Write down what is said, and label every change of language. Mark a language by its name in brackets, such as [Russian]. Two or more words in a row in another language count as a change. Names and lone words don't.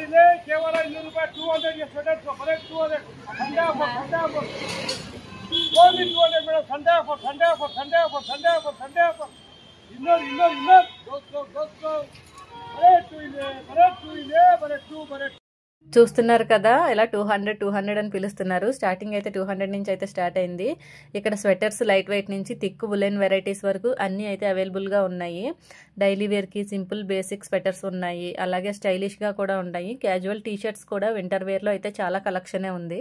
[Kannada] ಇದೆ ಕೇವಲ 200 ರೂಪಾಯಿ. 200 ಸ್ವೆಟರ್ ಬರೆಕ್ಟ್ 200 [English] Sunday offer only 200 madam. Sunday offer [Kannada] ಇನ್ನರ್ ದೋಸ್ತು ಬರೆಕ್ಟ್. [Telugu] చూస్తున్నారు కదా, ఇలా 200 అని పిలుస్తున్నారు. స్టార్టింగ్ అయితే 200 నుంచి అయితే స్టార్ట్ అయింది. ఇక్కడ స్వెటర్స్ [English] light weight [Telugu] నుంచి [English] thick woolen varieties [Telugu] వరకు అన్నీ అయితే అవైలబుల్గా ఉన్నాయి. డైలీ వేర్కి [English] simple basic sweaters [Telugu] ఉన్నాయి, అలాగే స్టైలిష్గా కూడా ఉన్నాయి. [English] casual t-shirts [Telugu] కూడా వింటర్ వేర్లో అయితే చాలా కలెక్షనే ఉంది.